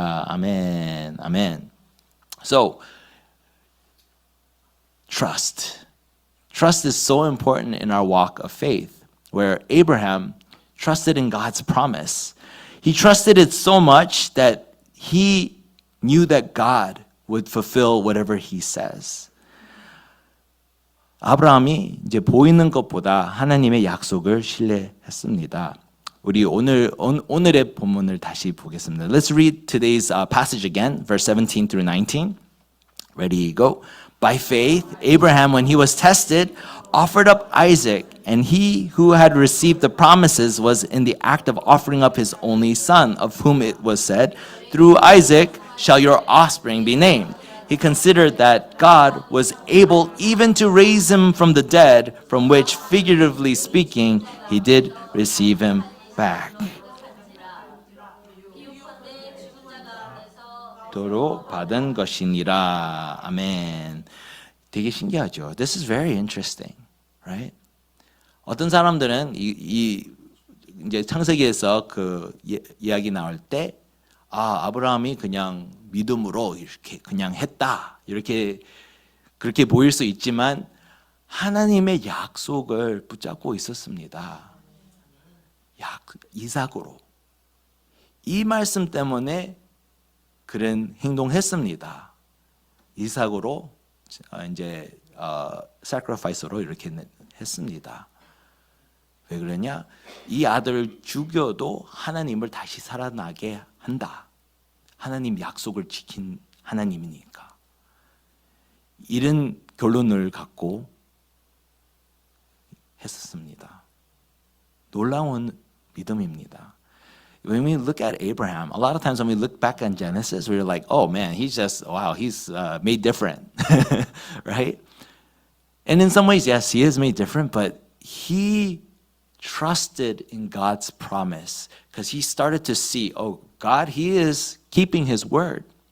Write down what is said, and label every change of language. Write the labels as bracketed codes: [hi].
[en] Amen. Amen. So, trust. Trust is so important in our walk of faith, where Abraham trusted in God's promise. He trusted it so much that he knew that God would fulfill whatever he says. [ko] 아브라함이 이제 보이는 것보다 하나님의 약속을 신뢰했습니다. 우리 오늘의 본문을 다시 보겠습니다. [en] Let's read today's passage again, verse 17 through 19. Ready, go. By faith, Abraham, when he was tested, offered up Isaac, and he who had received the promises was in the act of offering up his only son, of whom it was said, through Isaac shall your offspring be named. He considered that God was able even to raise him from the dead, from which, figuratively speaking, he did receive him back. [ko] 도로 받은 것이니라. 아멘. 되게 신기하죠. [en] This is very interesting, right? [ko] 어떤 사람들은 이제 창세기에서 그 이야기 나올 때 아브라함이 그냥 믿음으로 이렇게 그냥 했다. 이렇게 그렇게 보일 수 있지만 하나님의 약속을 붙잡고 있었습니다. 이삭으로. 이 말씀 때문에 그런 행동했습니다. 이삭으로 이제 sacrifice로 이렇게 했습니다. 왜 그러냐? 이 아들을 죽여도 하나님을 다시 살아나게 한다. 하나님 약속을 지킨 하나님이니까. 이런 결론을 갖고 했었습니다. 놀라운 믿음입니다. [en] When we look at Abraham, a lot of times when we look back on Genesis, we're like, oh man, he's made different, right? And in some ways, yes, he is made different, but he trusted in God's promise because he started to see, oh, God, he is keeping his word.